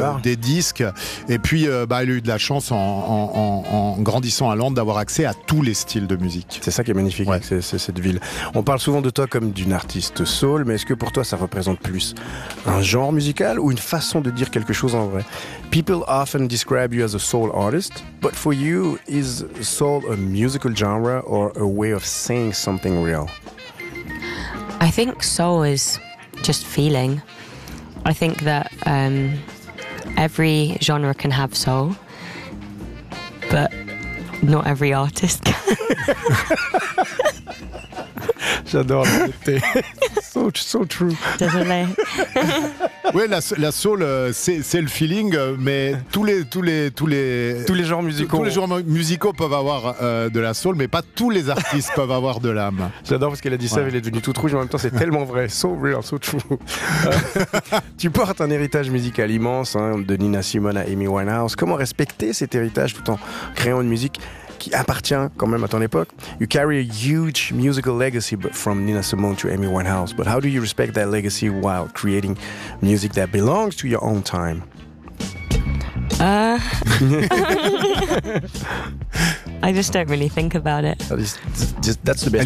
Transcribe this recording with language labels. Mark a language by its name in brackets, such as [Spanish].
[French] des disques. Et puis elle a eu de la chance en grandissant à Londres d'avoir accès à tous les styles de musique. C'est ça qui est magnifique, ouais. C'est cette ville. On parle souvent de toi comme d'une artiste soul, mais est-ce que pour toi ça représente plus un genre musical ou une façon de dire quelque chose en vrai? [English] People often describe you as a soul artist, but for you, is soul a musical genre or a way of saying something real? I think soul is just feeling. I think that every genre can have soul, but not every artist can. [French] J'adore la beauté. [English] So true. [French] Désolé. Oui, la soul, c'est le feeling, mais tous les genres musicaux. Tous les genres musicaux peuvent avoir de la soul, mais pas tous les artistes peuvent avoir de l'âme. J'adore parce qu'elle a dit ça, elle est devenue toute rouge, mais en même temps, c'est tellement vrai. [English] So real, so true. [French] Tu portes un héritage musical immense, hein, de Nina Simone à Amy Winehouse. Comment respecter cet héritage tout en créant une musique qui appartient quand même à ton époque? [English] You carry a huge musical legacy from Nina Simone to Amy Winehouse, but how do you respect that legacy while creating music that belongs to your own time? I just don't really think about it. Just, that's the best